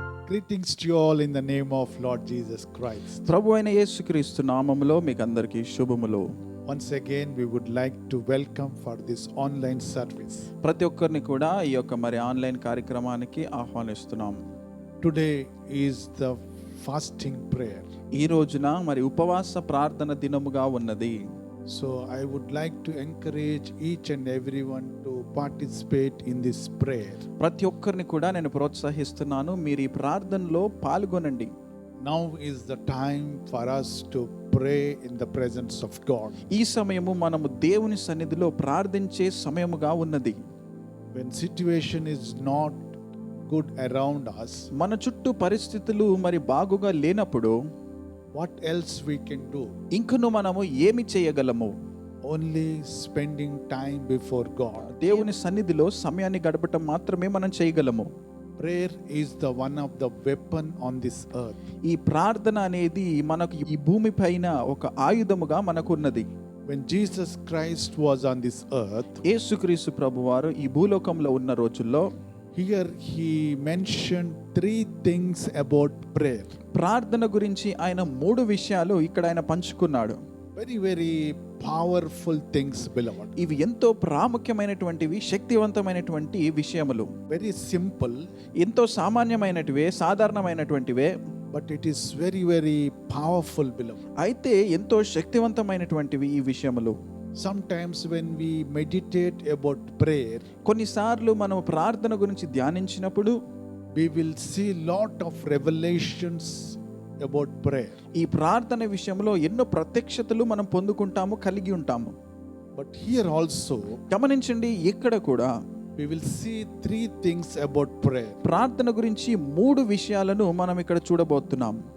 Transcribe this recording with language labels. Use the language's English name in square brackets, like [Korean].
[English] Greetings to you all in the name of Lord Jesus Christ. [Telugu] ప్రభు అయిన యేసుక్రీస్తు నామములో మీకు అందరికీ శుభములు. [English] Once again we would like to welcome for this online service. [Telugu] ప్రతి ఒక్కరిని కూడా ఈ యొక్క మరి ఆన్లైన్ కార్యక్రమానికి ఆహ్వానిస్తున్నాం. [English] Today is the fasting prayer. [Telugu] ఈ రోజున మరి ఉపవాస ప్రార్థన దినముగా ఉన్నది. [English] So I would like to encourage each and everyone to participate in this prayer. [Telugu] ప్రతి ఒక్కరిని కూడా నేను ప్రోత్సహిస్తున్నాను, మీరు ఈ ప్రార్థనలో పాల్గొనండి. [English] Now is the time for us to pray in the presence of God. [Telugu] ఈ సమయము మనము దేవుని సన్నిధిలో ప్రార్థించే సమయముగా ఉన్నది. [English] When situation is not good around us, [Telugu] మన చుట్టూ పరిస్థితులు మరి బాగుగా లేనప్పుడు [English] what else we can do? [Telugu] ఇంకను మనము ఏమి చేయగలము? [English] Only spending time before God. [Telugu] దేవుని సన్నిధిలో సమయాన్ని గడపటం మాత్రమే మనం చేయగలము. [English] Prayer is the one of the weapon on this earth. [Telugu] ఈ ప్రార్థన అనేది మనకు ఈ భూమి పైన ఒక ఆయుధముగా మనకు ఉన్నది. [English] When Jesus Christ was on this earth, [Telugu] యేసుక్రీస్తు ప్రభువారు ఈ భూలోకంలో ఉన్న రోజుల్లో [English] here he mentioned 3 things about prayer. [Telugu] ప్రార్థన గురించి ఆయన 3 విషయాలు ఇక్కడ ఆయన పంచుకున్నాడు. [English] Very, very powerful things, beloved. [Telugu] ఇవి ఎంతో ప్రాముఖ్యమైనటువంటివి, శక్తివంతమైనటువంటి విషయములు. [English] Very simple, [Telugu] ఎంతో సామాన్యమైనటివే, సాధారణమైనటువంటివే, [English] but it is very, very powerful, beloved. [Telugu] అయితే ఎంతో శక్తివంతమైనటువంటివి ఈ విషయములు. [English] Sometimes when we meditate about prayer, [Telugu] కొన్నిసార్లు మనం ప్రార్థన గురించి ధ్యానించినప్పుడు [English] we will see lot of revelations about prayer. [Telugu] ఈ ప్రార్థన విషయంలో ఎన్నో ప్రత్యక్షతలు మనం పొందుకుంటాము, కలిగి ఉంటాము. [English] But here also [Telugu] గమనించండి, ఇక్కడ కూడా [English] we will see 3 things about prayer. [Telugu] ప్రార్థన గురించి 3 విషయాలను మనం ఇక్కడ చూడబోతున్నాం.